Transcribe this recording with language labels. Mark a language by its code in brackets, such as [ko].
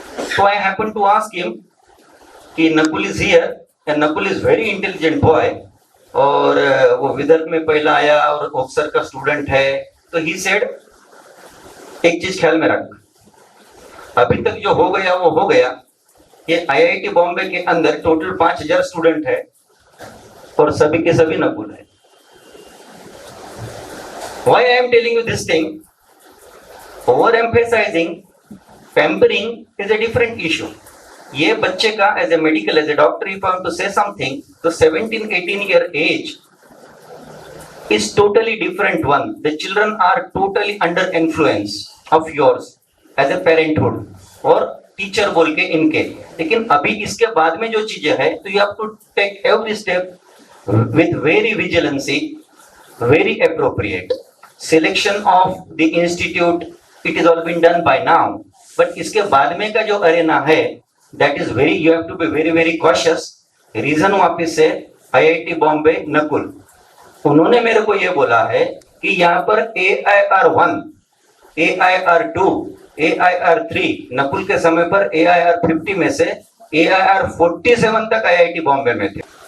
[en] So I happened to ask him [hi] कि [en] Nakul is here and Nakul is very intelligent boy [hi] और वो विदर्भ में पहला आया और ऑफिसर का स्टूडेंट है. तो [en] he said [hi] एक चीज ख्याल में रख, अभी तक जो हो गया वो हो गया. ये आईआईटी बॉम्बे के अंदर टोटल 5000 स्टूडेंट है और सभी के सभी नकुल है. [en] Why I am telling you this thing? Overemphasizing, pampering is a different issue. [hi] ये बच्चे का [en] as a medical, as a doctor, if I want to say something, [hi] तो [en] 17-18 year age is totally different one. The children are totally under influence of yours as a parenthood [hi] और teacher बोल के इनके. लेकिन अभी इसके बाद में जो चीजें है तो [en] you have to take every step with very vigilancy, very appropriate. Selection of the institute, it is all been done by now. But [hi] इसके बाद में का जो अरेना है, [en] that is very, you have to be very very cautious. [hi] Reason वापिस से IIT Bombay Nakul, उन्होंने मेरे को ये बोला है कि यहाँ पर AIR1, AIR2, AIR3, नकुल के समय पर AIR50 में से AIR47 तक IIT बॉम्बे में थे.